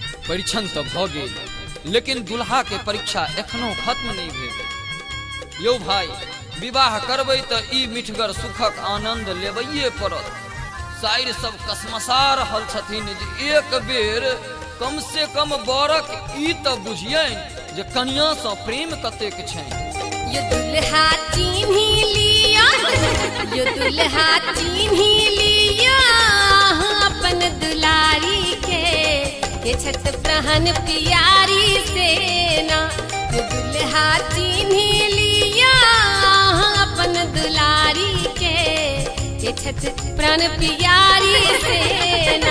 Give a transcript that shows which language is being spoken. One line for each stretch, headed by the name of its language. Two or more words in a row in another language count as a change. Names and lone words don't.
Maithili: परीक्षण तो भ गेल, लेकिन दुल्हा के परीक्षा एखनो खत्म नहीं भेल। यौ भाई, विवाह करबै तो ई मिठगर सुखक आनंद लेबैये पड़त। साइर सब कसमसा रहल छथिन जे एक बेर कम से कम बरक ई तो बुझियनि जे कनिया सँ प्रेम कतेक छनि। ये दुल्हा चिन्ही लिया, ये दुल्हा चिन्ही लिया अपन दुलारी के, ये छत प्रहन प्यारी सेना। ये दुल्हा चिन्ही लिया अपन दुलारी के, ये छत प्राण प्यारी सेना।